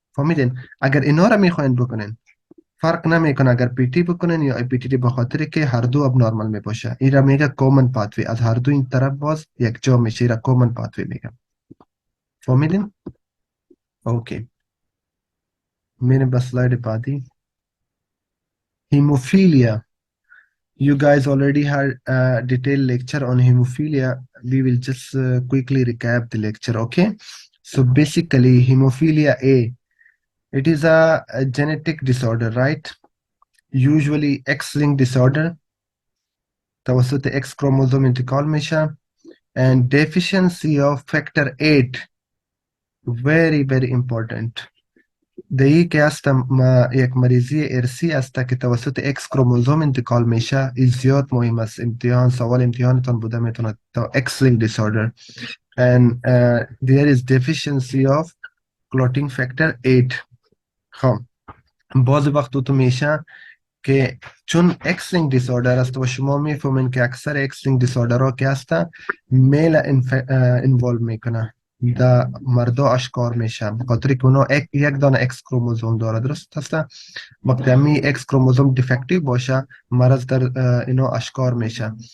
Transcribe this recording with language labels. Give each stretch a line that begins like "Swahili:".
Persian: فهمیدین؟ اگر اینا را میخواین بکنین فرق نمیکنه اگر پی تی بکنین یا پی تی تی، به خاطر که هر دو اب نورمال میباشه. این را میگه کامن پاتوی، از هر دو این طرف باز یک جا میشه، این را کامن پاتوی میگه. فهمیدین؟ اوکی میریم به سلاید بعدی.
English: Hemophilia. You guys already had a detailed lecture on hemophilia. We will just quickly recap the lecture, okay? So basically, hemophilia A, it is a genetic disorder, right? Usually X-linked disorder,
Persian: توسط X chromosome انتقال میشه
English: and deficiency of factor 8 very very important.
Persian: دایی که است یک مریضی ارسی است که توسط X کروموزوم انتقال میشه این زیاد مهم است. امتحان سوال امتحانتان بوده میتونه تا
English: X-linked disorder and there is deficiency of clotting factor 8.
Persian: خب بعضی وقت تو میشه که چون X-linked disorder است و شما میفهمین که اکثر X-linked disorder ها که هسته میل انوالو میکنه در مردا اشکار میشه بخاطر که اونا یک دانه X کروموزوم داره، درست هسته؟ وقتی همی X کروموزوم دیفکتیو باشه مرض در اینا اشکار میشه.